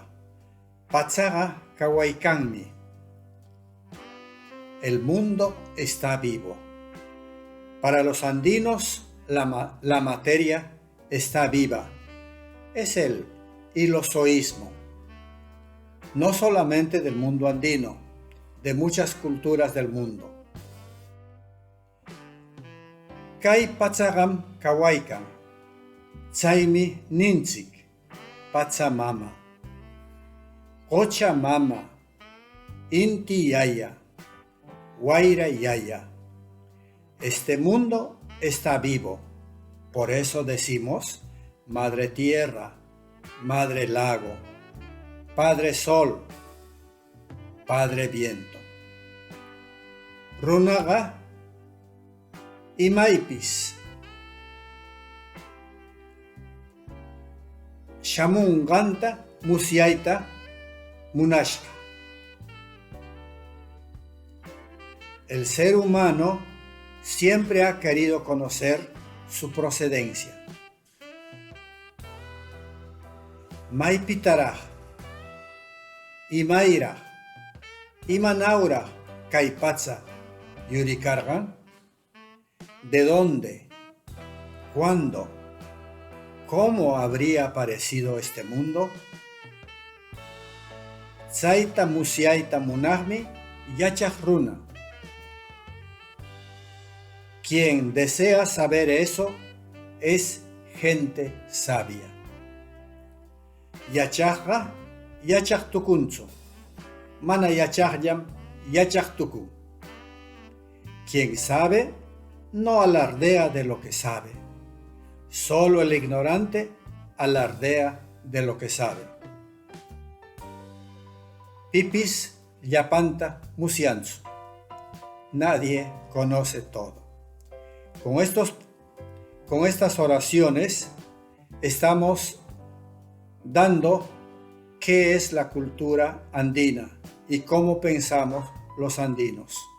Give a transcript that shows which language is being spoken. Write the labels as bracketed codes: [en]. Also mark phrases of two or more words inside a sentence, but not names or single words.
[qu] Patsaga Kawaikanmi. [es] El mundo está vivo. Para los andinos, la materia está viva. Es el ilozoísmo, no solamente del mundo andino, de muchas culturas del mundo. [qu] Kay patsagam kawaikan, chaymi ninchik, patsamama, Pachamama, inti yaya, Guaira yaya. [es] Este mundo está vivo, por eso decimos Madre Tierra, Madre Lago, Padre Sol, Padre Viento. [qu] Runaga imaipis, Shamunganta musiaita munashka. [es] El ser humano siempre ha querido conocer su procedencia. [qu] Maipitara, Imaira, Imanaura, Kaipatsa, Yurikargan. [es] ¿De dónde? ¿Cuándo? ¿Cómo habría aparecido este mundo? [qu] Tsaita musiaita munagmi yachajruna. [es] Quien desea saber eso es gente sabia. [qu] Yachajga yachajtukunchu, mana yachajyam yachajtuku. [es] Quien sabe no alardea de lo que sabe. Solo el ignorante alardea de lo que sabe. [qu] Pipis yapanta musianzu. [es] Nadie conoce todo. Con estas oraciones estamos dando qué es la cultura andina y cómo pensamos los andinos.